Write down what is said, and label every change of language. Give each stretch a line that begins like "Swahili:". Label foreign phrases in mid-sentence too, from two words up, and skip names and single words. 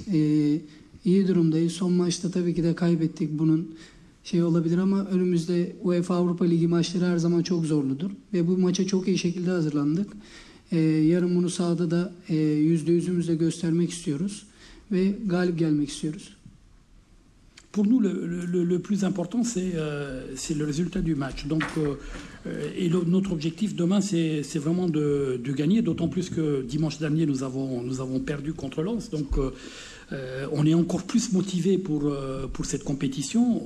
Turkish: İyi durumdayız. Son maçta tabii ki de kaybettik. Bunun olabilir ama önümüzde UEFA Avrupa Ligi maçları her zaman çok zorludur. Ve bu maça çok iyi şekilde hazırlandık. Yarın bunu sahada da %100'ümüzle göstermek istiyoruz. Ve galip gelmek istiyoruz.
French: Pour nous, le plus important, c'est le résultat du match. Donc, notre objectif demain, c'est vraiment de gagner, d'autant plus que dimanche dernier, nous avons perdu contre Lens. Donc, on est encore plus motivé pour cette compétition.